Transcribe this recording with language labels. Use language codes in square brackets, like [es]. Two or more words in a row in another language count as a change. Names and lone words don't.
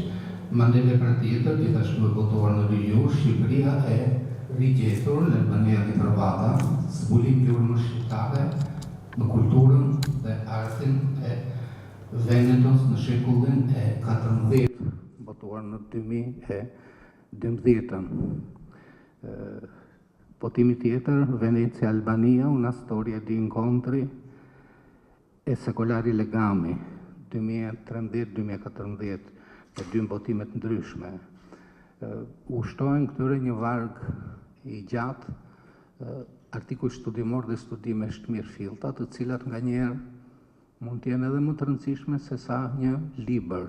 [sq] Mandej vepra tjetër, gjithashtu e botuar në dy gjuhë, Shqipëria e rigjetur, l'Albania ritrovata, zbulim gjurmë shqiptare në kulturën dhe artin e Venetos në shekullin e 14, botuar në 2012. Votimi tjetër, Venecia Albania, [it] una storia di incontri e sekolari legami, 2013-2014, [sq] me 2 votimet ndryshme. U shtojnë këtyre një varg i gjatë, artikuj studimor dhe studime shtmirëfillta, të cilat nganjëherë mund të jenë edhe më të rëndësishme se sa një libër.